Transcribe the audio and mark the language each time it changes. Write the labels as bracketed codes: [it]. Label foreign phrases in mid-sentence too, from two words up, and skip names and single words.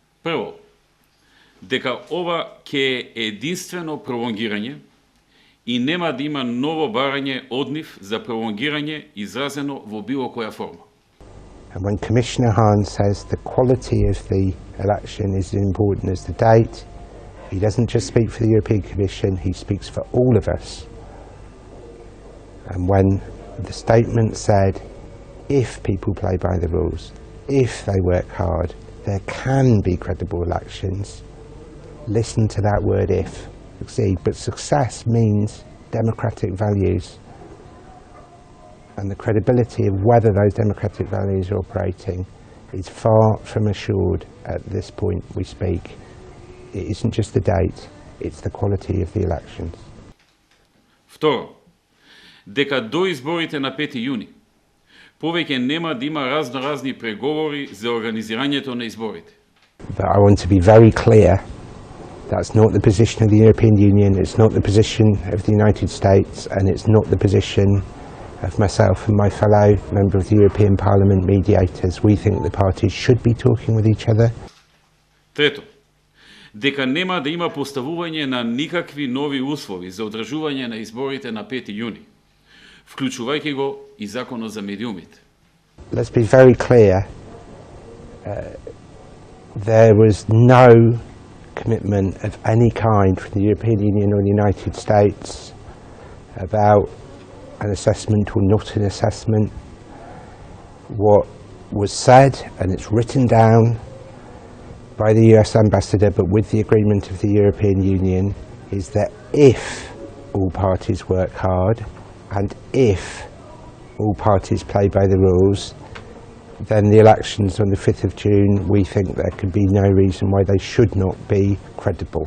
[mk] Прво, дека ова ќе е единствено пролонгирање и нема да има ново барање од нив за пролонгирање изразено во било која форма. [en] And when Commissioner Hahn says the quality of the election is as important as the date, he doesn't just speak for the European Commission, he speaks for all of us. And when the statement said, if people play by the rules, if they work hard, there can be credible elections. Listen to that word if. Succeed. But success means democratic values. And the credibility of whether those democratic values are operating is far from assured at this point we speak. It isn't just the date, it's the quality of the elections. [mk] Второ, дека до изборите на 5 јуни повеќе нема да има разноразни преговори за организирањето на изборите. [en] But I want to be very clear, that's not the position of the European Union, it's not the position of the United States, and it's not the position of myself and my fellow member of the European Parliament mediators. We think the parties should be talking with each other. [mk] Трето, дека нема да има поставување на никакви нови услови за одржување на изборите на 5 јуни, вклучувајќи го и законот за медиумите. [en] Let's be very clear, there was no commitment of any kind from the European Union or the United States about an assessment or not an assessment. What was said, and it's written down by the US ambassador, but with the agreement of the European Union, is that if all parties work hard and if all parties play by the rules, then the elections on the 5th of June, we think there can be no reason why they should not be credible.